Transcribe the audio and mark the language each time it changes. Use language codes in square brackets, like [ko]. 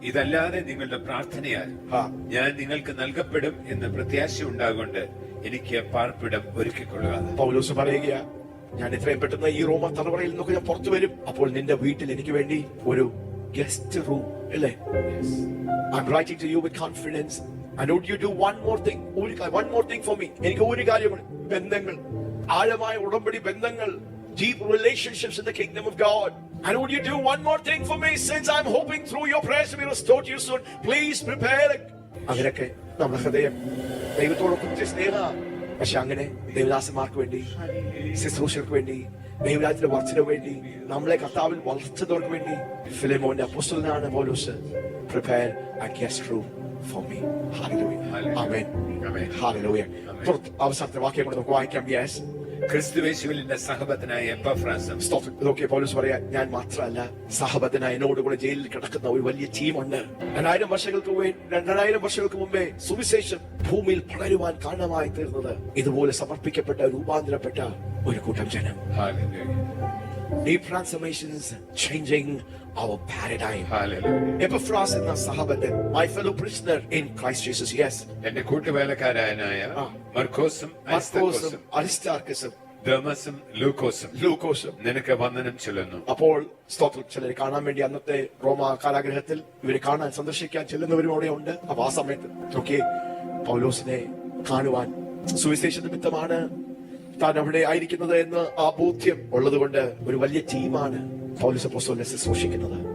[ml] ഇതല്ലാതെ നിങ്ങളുടെ പ്രാർത്ഥനയാൽ ഞാൻ നിങ്ങൾക്ക് നൽകപ്പെടും എന്ന് പ്രത്യാശ ഉണ്ടാകൊണ്ട് എനിക്ക് പാർപ്പിടം ഒരുക്കിക്കൊള്ളുക. പൗലോസ് പറയുക, ഞാൻ എത്രയും പെട്ടെന്ന് ഈ റോമ തലമുറയിൽ നിന്നൊക്കെ ഞാൻ പുറത്തു വരും. അപ്പോൾ നിന്റെ വീട്ടിൽ എനിക്ക് വേണ്ടി ഒരു ഗസ്റ്റ് റൂം അല്ലേ? [en] I'm writing to you with confidence. I know you do one more thing for me. [ml] എനിക്ക് ഒരു കാര്യമാണ്, ബന്ധങ്ങൾ, ആഴമായ ഉടമ്പടി ബന്ധങ്ങൾ, [en] deep relationships in the kingdom of God. I know you do one more thing for me, since I'm hoping through your prayers to be restored to you soon. Please prepare. [ml] അങ്ങനെയൊക്കെ നമ്മുടെ ഹൃദയം ദൈവത്തോടൊപ്പം സ്നേഹ. പക്ഷെ അങ്ങനെ ദൈവദാസന്മാർക്ക് വേണ്ടി, ശുശ്രൂഷകർക്ക് വേണ്ടി, ദൈവരാജ്യത്തിന്റെ വർദ്ധനയ്ക്ക് വേണ്ടി, നമ്മളെ കർത്താവിൽ വളർത്തുന്നവർക്ക് വേണ്ടി ഫിലേമോന്റെ അപ്പോസ്തലനാണ് പൗലോസ്. [en] Prepare a guest room for me. [ml] Hallelujah. Amen. Hallelujah. അവസാനത്തെ വാക്യം കൂടെ നമുക്ക് വായിക്കാം. യെസ്, ക്രിസ്തുയേശുവിൽ എന്റെ സഹബദ്ധനായ എപ്പഫ്രാസും. ഇതൊക്കെ പൗലോസ് പറയാ, ഞാൻ മാത്രമല്ല, സഹബദ്ധനായ എന്നോടുകൂടെ ജയിലിൽ കിടക്കുന്ന ഒരു വലിയ ടീമുണ്ട്. 2000 വർഷങ്ങൾക്ക് മുമ്പേ സുവിശേഷം ഭൂമിയിൽ പടരുവാൻ കാരണമായി തീർന്നത് ഇതുപോലെ സമർപ്പിക്കപ്പെട്ട രൂപാന്തരപ്പെട്ട ഒരു കൂട്ടം ജനം. [en] Deep transformations changing our paradigm. Hallelujah. [ml] Epaphras എന്ന സഹബദ്ധൻ, [en] my fellow prisoner in Christ Jesus. Yes, [ml] എന്റെ കൂട്ടുവേലക്കാരായ മർക്കോസും അരിസ്താർക്കസും ദമസും ലൂക്കോസും നിനക്ക് വന്ദനം ചൊല്ലുന്നു. അപ്പോൾ സ്തോത്രം, ചിലരെ കാണാൻ വേണ്ടി അന്നത്തെ റോമ കാരാഗ്രഹത്തിൽ ഇവരെ കാണാൻ സന്ദർശിക്കാൻ ചെല്ലുന്നവരും അവിടെ ഉണ്ട്. അപ്പൊ ആ സമയത്ത് നോക്കിയേ, പൗലോസിനെ കാണുവാൻ സുവിശേഷ നിമിത്തമാണ് താൻ അവിടെ ആയിരിക്കുന്നത് എന്ന് ആ ബോധ്യം ഉള്ളത് കൊണ്ട് ഒരു വലിയ ടീമാണ് പൗലോസ് അപ്പോസ്തലനെ ശുശ്രൂഷിക്കുന്നത്.